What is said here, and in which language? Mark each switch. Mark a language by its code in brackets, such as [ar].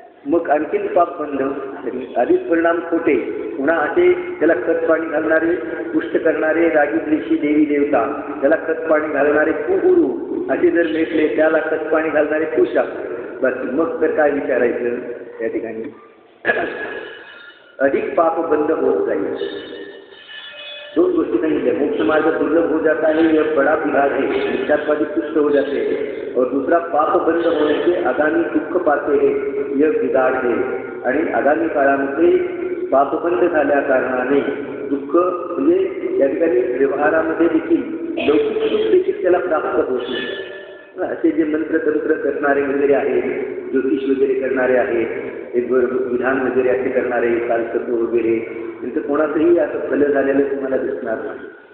[mr] मग आणखीन पाप बंध. आधीच परिणाम खोटे, पुन्हा असे त्याला खत पाणी घालणारे, पुष्ट करणारे रागी द्वेषी देवी देवता, त्याला खत पाणी घालणारे कुगुरू असे जर भेटले, त्याला खत पाणी घालणारे कुशा, बस मग तर काय विचारायचं. त्या ठिकाणी अधिक पाप बंद होत जाईल. दोन गोष्टी सांगितल्या, [hi] मोक्ष मार्ग दुर्लभ हो जाता है, यह बड़ा बिगाड़ है, मिथ्यात्वादी पुष्ट हो जाते हैं. और दूसरा पाप बंद होने से आगामी दुःख पाते हैं, यह बिगाड़ है. [mr] आणि आगामी काळामध्ये पापबंद झाल्या कारणाने दुःख, म्हणजे या ठिकाणी व्यवहारामध्ये देखील लौकिक सुख देखील त्याला प्राप्त होत नाही. असे जे मंत्रतंत्र करणारे वगैरे आहेत, ज्योतिष वगैरे करणारे आहेत, एक विधान वगैरे असे करणारे, कालसत्व वगैरे, त्यांचं कोणाचंही असं फलं झालेलं तुम्हाला दिसणार नाही.